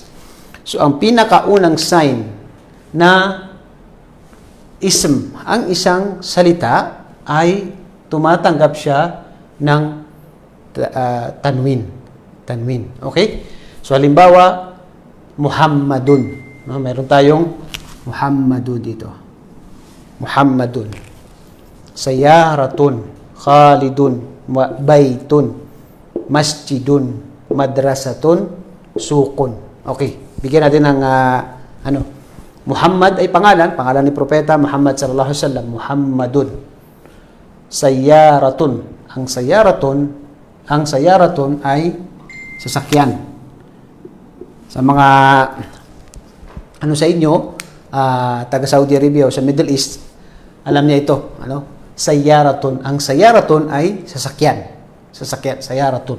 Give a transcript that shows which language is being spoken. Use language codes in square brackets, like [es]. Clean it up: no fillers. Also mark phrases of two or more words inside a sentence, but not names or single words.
[tl] So, ang pinakaunang sign na ism, ang isang salita ay tumatanggap siya ng tanwin. Okay? So, halimbawa, Muhammadun. No? Meron tayong Muhammadun dito. [ar] محمدٌ. سيارةٌ. خالدٌ. بيتٌ. مسجدٌ. مدرسةٌ. سكون. [tl] Okay. Bigyan natin ng Muhammad ay pangalan ni Propeta Muhammad [ar] صلى الله عليه وسلم. [tl] Muhammadun. Sayaratun. Ang sayaratun ay sasakyan. Sa mga sa inyo, taga Saudi Arabia o sa Middle East, alam niya ito, sayaratun. Ang sayaratun ay sasakyan, sayaratun.